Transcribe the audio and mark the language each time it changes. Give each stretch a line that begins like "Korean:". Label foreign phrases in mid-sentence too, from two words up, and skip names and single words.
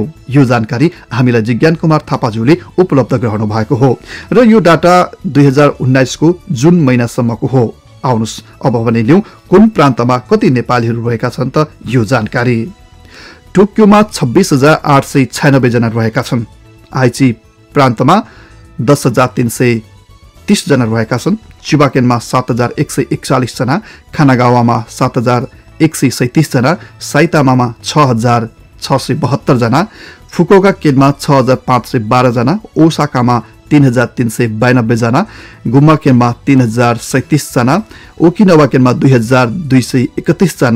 Nepali: यो जानकारी हामीलाई जिज्ञान कुमार थापाज्यूले उपलब्ध गराउनु भएको हो र यो डाटा 2019 को जुन महिनासम्मको हो। आउनुस् अब भने लिऊ कुन प्रान्तमा कति नेपालीहरू रहेका छन् त यो जानकारी। टोकियोमा 26,896 जना रहेका छन्। आइची प्रान्तमा 10,330 जना रहेका छन्। चिबाकेनमा 7,141 जना। खानागावामा 7,137 जना। साइतामामा 6,672 जना। फुकुओका केनमा 6,512 जना। ओसाकामा 3,392 जना। गुम्मा केनमा 3,037 जना। ओकिनावा केनमा 2,231 जना।